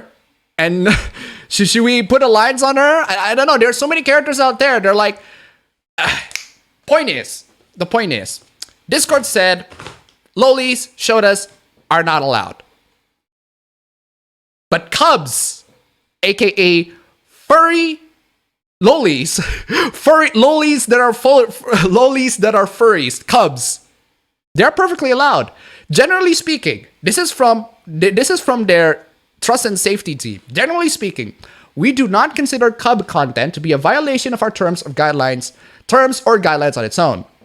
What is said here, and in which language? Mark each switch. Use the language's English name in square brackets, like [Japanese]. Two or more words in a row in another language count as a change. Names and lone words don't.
[English] And should we put a lines on her? I don't know. There's so many characters out there. They're like, the point is, Discord said, lolis, shodas are not allowed. But cubs, aka furry Lolies, lolies that are lolies that are furries, cubs. They're perfectly allowed. Generally speaking, this is from their trust and safety team. Generally speaking, we do not consider cub content to be a violation of our terms or guidelines on its own.